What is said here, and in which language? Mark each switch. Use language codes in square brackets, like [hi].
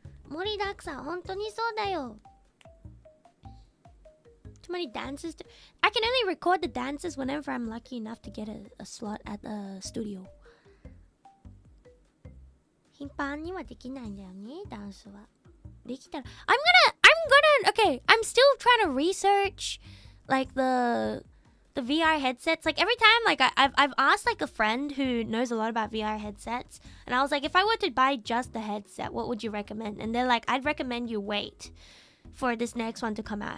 [ja] Moridaku-san, 本当にそうだよ. [en] Too many dances. I can only record the dances whenever I'm lucky enough to get a slot at the studio. [ja] 頻繁にはできないんだよね、ダンスは。できたら [en] okay, I'm still trying to research like the VR headsets. Like every time, like I've asked like a friend who knows a lot about VR headsets, and I was like, if I were to buy just the headset, what would you recommend? And they're like, I'd recommend you wait for this next one to come out.